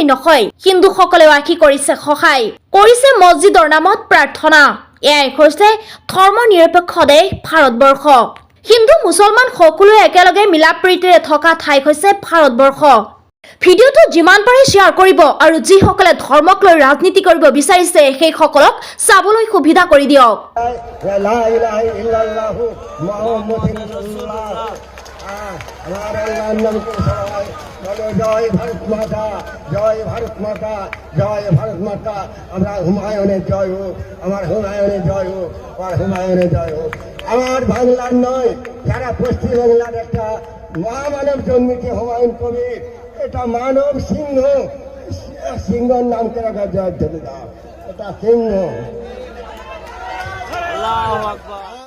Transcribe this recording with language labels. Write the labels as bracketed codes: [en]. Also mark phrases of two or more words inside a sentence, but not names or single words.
[as] নহয় হিন্দুসকলেও আখি কৰিছে সহায় কৰিছে মছজিদৰ নামত প্ৰাৰ্থনা এয়াই হৈছে ধৰ্ম নিৰপেক্ষ দেশ ভাৰতবৰ্ষ হিন্দু মুছলমান সকলোৱে একেলগে মিলাপ্ৰীতিৰে থকা ঠাই হৈছে ভাৰতবৰ্ষ ভিডিঅ'টো যিমান পাৰে শ্বেয়াৰ কৰিব আৰু যিসকলে ধৰ্মক লৈ ৰাজনীতি কৰিব বিচাৰিছে সেই সকলক চাবলৈ সুবিধা কৰি দিয়ক [bn] জয় ভারত মাতা জয় ভারত মাতা জয় ভারত মাতা আমরা হুমায়ুনের জয় হোক আমার হুমায়ুনের জয় হোক আমার হুমায়ুনের জয় হোক আমার বাংলার নয় সারা পশ্চিমবাংলার একটা মহামানব জন্মিতে হুমায়ুন কবির এটা মানব সিংহ সিংহর নাম করে জয় ধরে দাও এটা সিংহ।